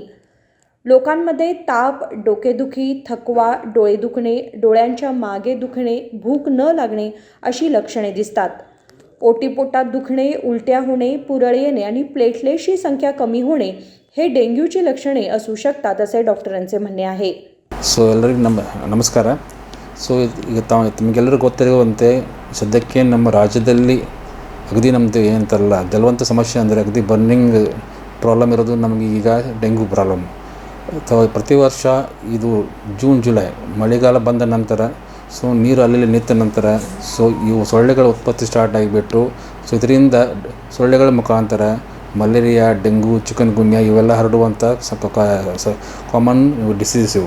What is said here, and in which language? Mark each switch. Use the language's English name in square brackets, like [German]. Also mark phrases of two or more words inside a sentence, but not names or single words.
[Marathi] लोकांमध्ये ताप, डोकेदुखी, थकवा, डोळे दुखणे, डोळ्यांच्या मागे दुखणे, भूक न लागणे अशी लक्षणे दिसतात। ओटीपोटात दुखणे, उलट्या होणे, पुरळ येणे आणि प्लेटलेटची संख्या कमी होणे हे डेंग्यूची लक्षणे असू शकतात असे डॉक्टरांचे म्हणणे आहे। [Kannada] ಎಲ್ಲರಿಗೂ ನಮಸ್ಕಾರ। ಈಗ ತಮಗೆಲ್ಲರಿಗೂ ಗೊತ್ತಿರುವಂತೆ ಸದ್ಯಕ್ಕೆ ನಮ್ಮ ರಾಜ್ಯದಲ್ಲಿ ಅಗದಿ ನಮ್ಮದು ಏನಂತಾರಲ್ಲ ಜಲವಂತ ಸಮಸ್ಯೆ ಅಂದರೆ ಅಗದಿ [English] burning problem [Kannada] ಇರೋದು ನಮಗೆ ಈಗ ಡೆಂಗ್ಯೂ ಪ್ರಾಬ್ಲಮ್। ಪ್ರತಿ ವರ್ಷ ಇದು ಜೂನ್ ಜುಲೈ ಮಳೆಗಾಲ ಬಂದ ನಂತರ ನೀರು ಅಲ್ಲಿ ನಿಂತ ನಂತರ ಇವು ಸೊಳ್ಳೆಗಳ ಉತ್ಪತ್ತಿ ಸ್ಟಾರ್ಟ್ ಆಗಿಬಿಟ್ಟು ಇದರಿಂದ ಸೊಳ್ಳೆಗಳ ಮುಖಾಂತರ ಮಲೇರಿಯಾ, ಡೆಂಗ್ಯೂ, ಚಿಕನ್ಗುನ್ಯಾ ಇವೆಲ್ಲ ಹರಡುವಂಥ [English] common diseases [Kannada] ಇವು।